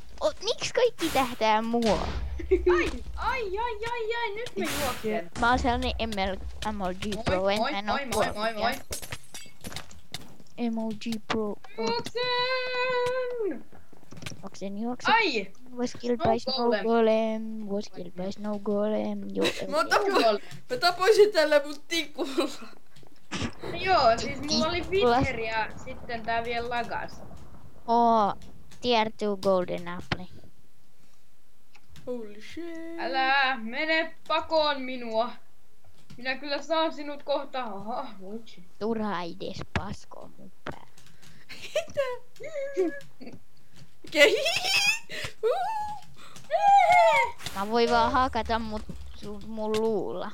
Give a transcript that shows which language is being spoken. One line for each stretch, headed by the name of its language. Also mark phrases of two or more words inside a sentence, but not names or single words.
Finnish: Miksi kaikki tähtää mua? Ai, nyt mä juoksen. Mä oon sellainen MLG Pro, en oo Moi. MLG Pro. Juoksen! Juoksen. Ai!
English: Was killed by Snow Golem. Was killed by Snow Golem.
Finnish: Mä tapoisin tällä mun tikulla. No joo, siis mulla oli Wither ja sitten tää vielä lagas.
English: Tier 2 Golden Apple. Holy shit.
Finnish: Älä mene pakoon minua. Minä kyllä saan sinut kohta. Aha, voitsi. Turha edes paskoo mun päällä. Mä voin vaan hakata mun luulla.